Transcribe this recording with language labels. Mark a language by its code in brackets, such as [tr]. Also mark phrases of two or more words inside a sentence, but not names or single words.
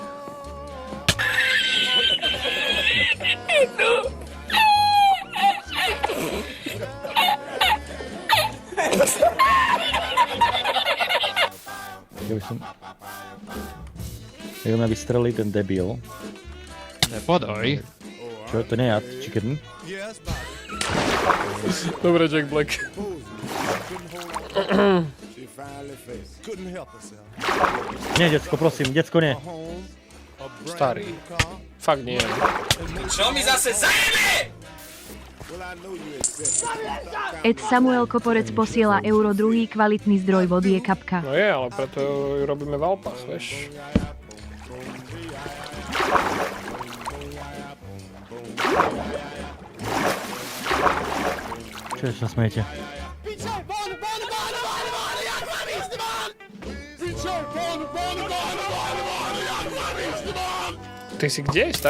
[sk] Ja by som... Jak mňa vystrelí ten debil. Podaj. Čo, to nie ja, chicken? [en] Yes, Bobby. [sk] Dobre, Jack Black. [en] She finally faced. Couldn't help herself. [sk] Nie, decko, prosím, decko, nie. [en] Home, a brand [sk] Starý. [en] new car. [sk] Fakt nie. Čo mi zase zajebe? [en] Well, I know you accept. [sk] Ed Samuel Koporec posiela euro, druhý kvalitný zdroj vody je kapka. No je, ale preto ju robíme v Alpách, vieš. Čo sa smejete? Ty si kde, starý?